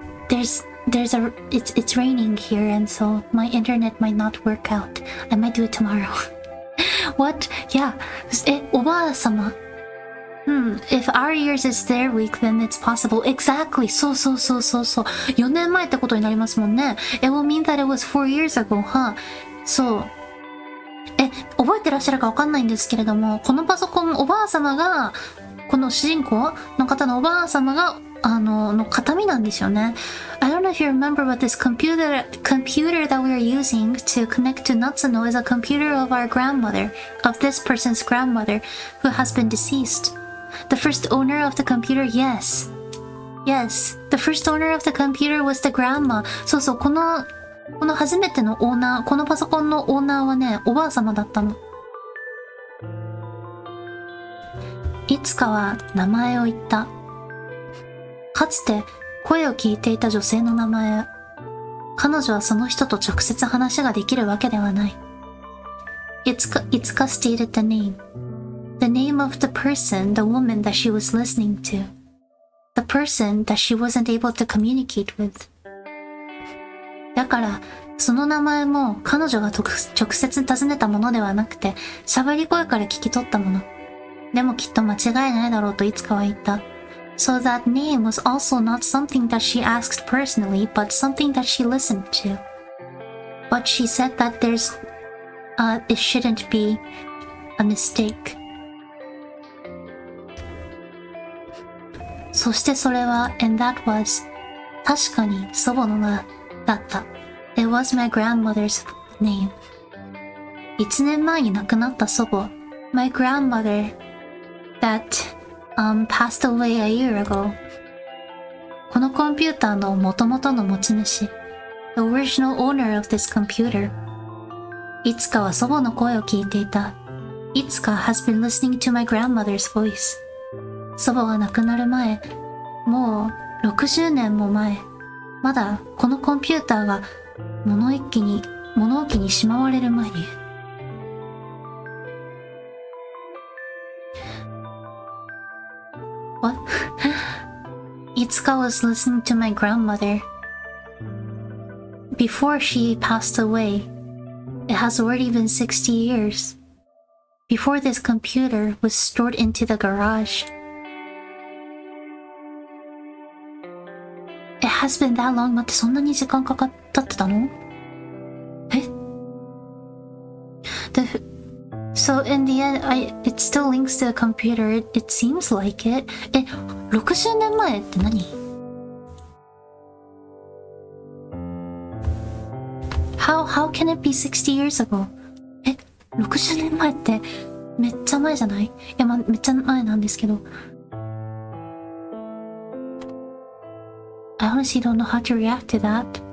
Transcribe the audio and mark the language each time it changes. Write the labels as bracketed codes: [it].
[en] It's raining here, and so my internet might not work out. I might do it tomorrow. What? Yeah. [ja] おばあさま。 [en] If our years is their week, then it's possible. Exactly. [ja] そう。 4年前ってことになりますもんね。 [en] It will mean that it was 4 years ago, huh? [ja] そう。覚えてらっしゃるかわかんないんですけれども、このパソコン、おばあ様が、この主人公の方のおばあ様が、の形見なんですよね。 [en] I don't know if you remember, but this computer that we are using to connect to Natsuno is a computer of our grandmother, of this person's grandmother, who has been deceased. The first owner of the computer, yes. The first owner of the computer was the grandma. [ja] そう、この初めてのオーナー、このパソコンのオーナーはね、おばあ様だったの。いつかは名前を言った。かつて声を聞いていた女性の名前。彼女はその人と直接話ができるわけではない。 [en] いつかstated the name. The name of the person, the woman that she was listening to. The person that she wasn't able to communicate with. [ja] だから、その名前も彼女が直接尋ねたものではなくて、喋り声から聞き取ったもの。でもきっと間違いないだろうといつかは言った。 [en] So that name was also not something that she asked personally, but something that she listened to. But she said that it shouldn't be a mistake. [ja] そしてそれは、 [en] and that was [ja] 確かに祖母の名だった。 [en] It was my grandmother's name. [ja] 1年前に亡くなった祖母、 [en] my grandmother that passed away a year ago. [ja] このコンピューターの元々の持ち主、 [en] the original owner of this computer. [ja] いつかは祖母の声を聞いていた。 [en] いつか has been listening to my grandmother's voice. [ja] 祖母が亡くなる前、もう60年も前、まだこのコンピューターが物置にしまわれる前に。 [en] What? Itsuka was listening to my grandmother. Before she passed away, it has already been 60 years. Before this computer was stored into the garage. It has been that long. [ja] 待って、そんなに時間かかってたの？ [en] So in the end, it still links to the computer. It seems like it. [ja] 60年前って何？ [en] How can it be 60 years ago? [ja] 60年前ってめっちゃ前じゃない？いや、めっちゃ前なんですけど。 [en] I honestly don't know how to react to that.